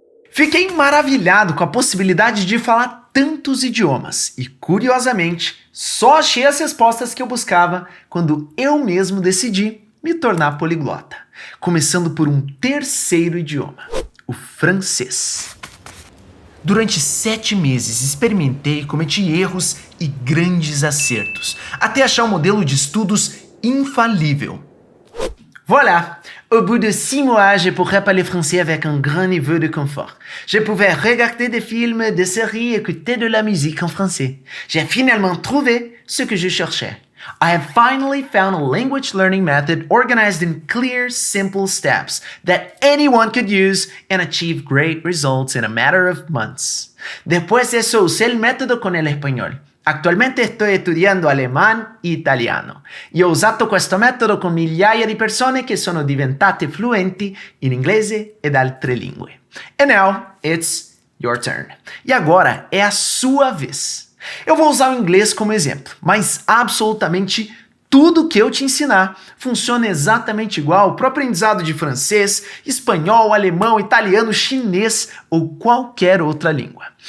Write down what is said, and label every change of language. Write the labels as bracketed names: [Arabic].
[Portuguese] Fiquei maravilhado com a possibilidade de falar tantos idiomas e, curiosamente, só achei as respostas que eu buscava quando eu mesmo decidi me tornar poliglota, começando por um terceiro idioma, o francês. Durante 7 meses experimentei e cometi erros e grandes acertos, até achar um modelo de estudos infalível. [French] Voilà! Au bout de 6 mois, je pourrais parler français avec un grand niveau de confort. Je pouvais regarder des films, des séries, écouter de la musique en français. J'ai finalement trouvé ce que je cherchais. [English] I have finally found a language learning method organized in clear, simple steps that anyone could use and achieve great results in a matter of months. [Spanish] Después de eso, usé el método con el español. Actualmente estoy estudiando alemán e italiano [Italian] e ho usato questo metodo con migliaia di persone che sono diventate fluenti in inglese ed altre lingue. [English] And now, it's your turn. [Portuguese] E agora é a sua vez. Eu vou usar o inglês como exemplo, mas absolutamente tudo que eu te ensinar funciona exatamente igual para o aprendizado de francês, espanhol, alemão, italiano, chinês ou qualquer outra língua.